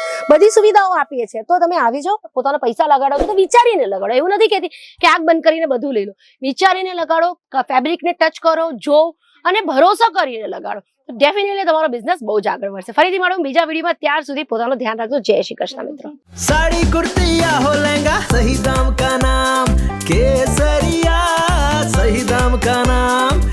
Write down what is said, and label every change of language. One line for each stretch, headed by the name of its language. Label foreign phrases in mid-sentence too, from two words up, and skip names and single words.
Gujarati: બધી સુવિધાઓ આપીએ છીએ. તો તમે આવી જાઓ, પોતાના પૈસા લગાડો તો વિચારીને લગાડો. એવું નથી કહેતી કે આંખ બંધ કરીને બધું લઈ લો. વિચારીને લગાડો, ફેબ્રિકને ટચ કરો, જો, અને ભરોસો કરીને લગાડો. ડેફિનેટલી તમારો બિઝનેસ બહુ જ આગળ વધશે. ફરીથી મળો બીજા વિડીયોમાં. ત્યાર સુધી પોતાનું ધ્યાન રાખજો. જય શ્રી કૃષ્ણ મિત્રો.
Hindi: साड़ी कुर्ती या हो लहंगा, सही दाम का नाम केसरिया, सही दाम का नाम.